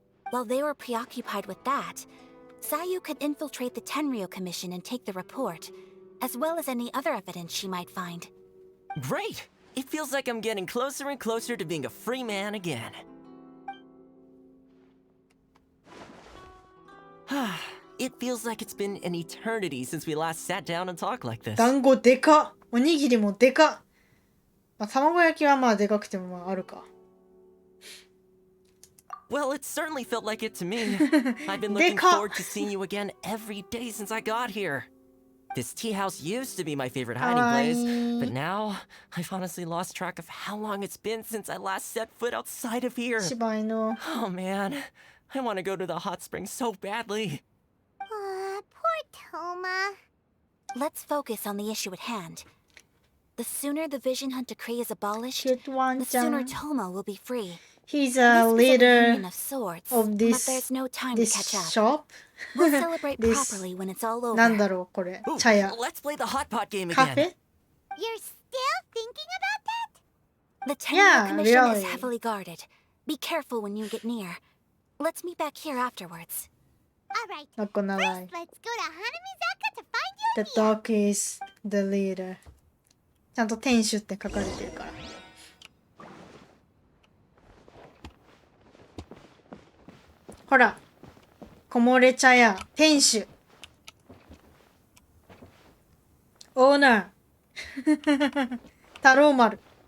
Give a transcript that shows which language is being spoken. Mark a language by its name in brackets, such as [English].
[English] While they were preoccupied with that, Sayu could infiltrate the Tenryo Commission and take the report, as well as any other evidence she might find. Great! It feels like I'm getting closer and closer to being a free man again. It feels like it's been an eternity since we last sat down and talked like this. [Japanese] 団子でかっ。おにぎりもでかっ。まあ、卵焼きはまあでかくてもまああるか。 [English] Well, it certainly felt like it to me. I've been looking forward to seeing you again every day since I got here. This tea house used to be my favorite hiding place, but now I've honestly lost track of how long it's been since I last set foot outside of here. Oh man, I want to go to the hot springs so badly. Poor Toma. Let's focus on the issue at hand. The sooner the Vision Hunt decree is abolished, the sooner Toma will be free. He's a leader of this shop. We'll celebrate properly when it's all over. [Japanese] なんだろうこれ。茶屋。 [English] Let's play the hot pot game [Japanese] カフェ？ [English] You're still thinking about that? The Tenryo Commission is heavily guarded. Be careful when you get near. Let's meet back here afterwards. Alright. Not gonna lie. First, let's go to Hanamizaka to find The dog is the leader. [Japanese] ちゃんと店主って書かれてるから。ほら、木漏れ茶屋店主。オーナー。太郎丸。